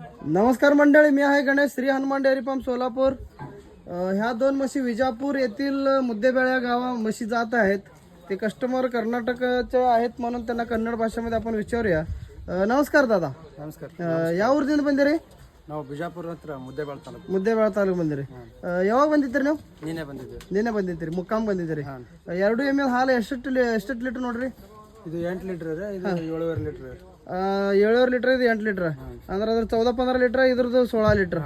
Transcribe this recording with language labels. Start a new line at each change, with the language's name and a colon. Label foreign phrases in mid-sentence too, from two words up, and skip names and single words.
Marathi: नमस्कार मंडळी, मी आहे गणेश, श्री हनुमान डेअरी फार्म सोलापूर. ह्या दोन म्हशी विजापूर येथील मुद्देबेळ्या गावा म्हशी जात आहेत. ते कस्टमर कर्नाटकचे आहेत म्हणून त्यांना कन्नड भाषेमध्ये आपण विचारूया. नमस्कार दादा.
Kannada: ನಮಸ್ಕಾರ. ಯಾವ ಊರಿನಿಂದ ಬಂದಿರಿ? ನಾವು ಬಿಜಾಪುರ ಹತ್ರ ಮುದ್ದೇಬಾಳ ತಾಲೂಕು. ಮುದ್ದೇಬೇಳ ತಾಲೂಕು ಬಂದಿರಿ. ಯಾವಾಗ ಬಂದಿದ್ದೀರಿ ನೀವು? ನೀನೇ ಬಂದಿದ್ದೀವಿ. ನಿನ್ನೆ ಬಂದಿದ್ದೀರಿ, ಮುಕ್ಕಾಂ ಬಂದಿದ್ದೀರಿ. ಎರಡು ಎಮ್ಮೆ ಹಾಲು ಎಷ್ಟು ಲೀಟರ್ ನೋಡ್ರಿ? ಇದು 8 ಲೀಟರ್ ಇದೆ, ಇದು 7.5 ಲೀಟರ್. 7 ಲೀಟರ್, ಇದು 8 ಲೀಟರ್. ಅಂದ್ರೆ ಅದ್ರ 14-15 ಲೀಟರ್, ಇದ್ರದ್ದು 16 ಲೀಟರ್.